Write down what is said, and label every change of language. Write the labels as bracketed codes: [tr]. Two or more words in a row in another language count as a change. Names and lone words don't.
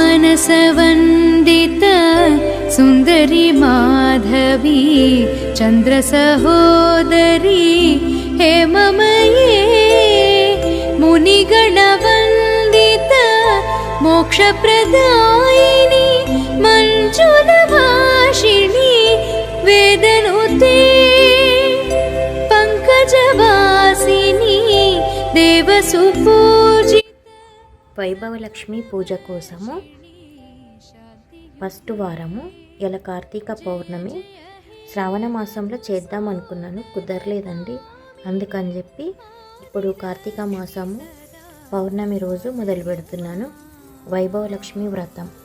[sa] सुमनसवन्दित सुन्दरी माधवी चन्द्रसहोदरी हेममये मुनिगणवन्दित मोक्षप्रदायिनी मञ्जुलभाषिणी वेदनुते पंकजवासिनी देवसुपूजि [te] వైభవలక్ష్మి పూజ కోసము ఫస్ట్ వారము ఇలా కార్తీక పౌర్ణమి శ్రావణ మాసంలో చేద్దాం అనుకున్నాను, కుదరలేదండి. అందుకని చెప్పి ఇప్పుడు కార్తీక మాసము పౌర్ణమి రోజు మొదలు పెడుతున్నాను వైభవలక్ష్మి వ్రతం.